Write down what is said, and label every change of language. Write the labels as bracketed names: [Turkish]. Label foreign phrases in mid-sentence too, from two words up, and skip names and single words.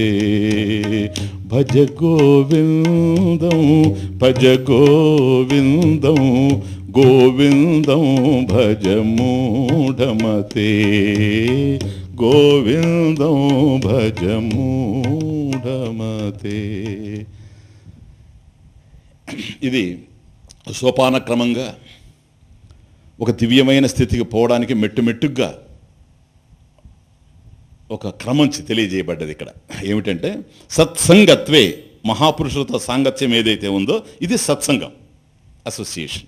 [Sanskrit] भज गोविन्दं भज गोविन्दं गोविन्दं भज मूढमते गोविन्दं भज मूढमते. [Telugu] ఇది సోపాన క్రమంగా ఒక దివ్యమైన స్థితికి పోవడానికి మెట్టుగా ఒక క్రమం తెలియజేయబడ్డది ఇక్కడ. ఏమిటంటే సత్సంగత్వే, మహాపురుషులతో సాంగత్యం ఏదైతే ఉందో ఇది సత్సంగం, అసోసియేషన్.